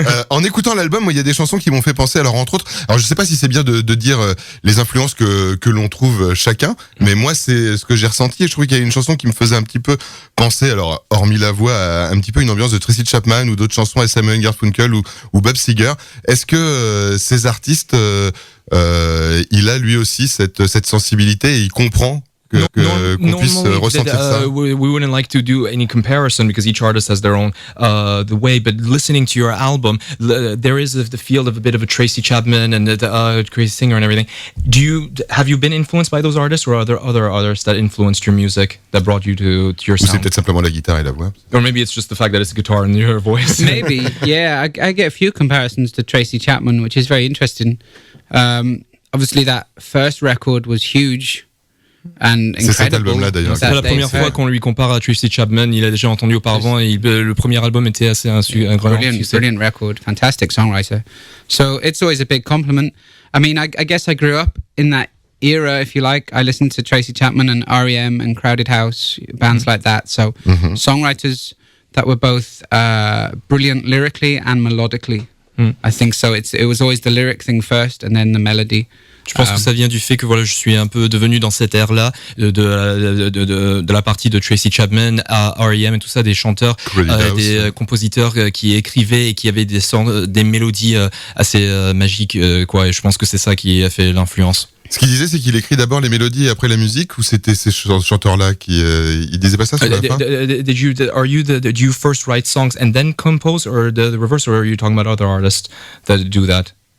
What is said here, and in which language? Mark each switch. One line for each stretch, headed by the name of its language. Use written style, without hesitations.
French: En écoutant l'album, il y a des chansons qui m'ont fait penser. Alors entre autres, je sais pas si c'est bien de dire les influences que l'on trouve chacun, mais moi c'est ce que j'ai ressenti. Et je trouvais qu'il y a une chanson qui me faisait un petit peu penser, alors hormis la voix, à un petit peu une ambiance de Tracy Chapman ou d'autres chansons, Simon & Garfunkel ou Bob Seger. Est-ce que ces artistes, il a lui aussi cette sensibilité et il comprend qu'on puisse ressentir ça?
English: We wouldn't like to do any comparison because each artist has their own the way, but listening to your album, there is the feel of a bit of a Tracy Chapman and the crazy singer and everything. Have you been influenced by those artists, or are there other artists that influenced your music, that brought you to your sound?
French: Ou c'est peut-être simplement la guitare et la voix.
English: Or maybe it's just the fact that it's a guitar and your voice. Maybe, yeah. I get a few comparisons to Tracy Chapman, which is very interesting. Obviously, that first record was huge.
French: C'est cet album-là d'ailleurs. C'est la première fois qu'on lui compare à Tracy Chapman. Il a déjà entendu auparavant et le premier album était assez un grand succès.
English: Brilliant record, fantastic songwriter. So it's always a big compliment. I mean, I guess I grew up in that era, if you like. I listened to Tracy Chapman and R.E.M. and Crowded House, bands like that. So songwriters that were both brilliant lyrically and melodically. I think so. It was always the lyric thing first and then the melody.
French: Je pense que ça vient du fait que voilà, je suis un peu devenu dans cette ère-là de la partie de Tracy Chapman à R.E.M. et tout ça, des chanteurs, des compositeurs qui écrivaient et qui avaient des mélodies assez magiques, quoi. Et je pense que c'est ça qui a fait l'influence. Ce qu'il disait, c'est qu'il écrit d'abord les mélodies et après la musique, ou c'était ces chanteurs-là qui il disait pas ça sur la fin?
English: Do you first write songs and then compose, or the reverse, or are you talking about other artists that do that?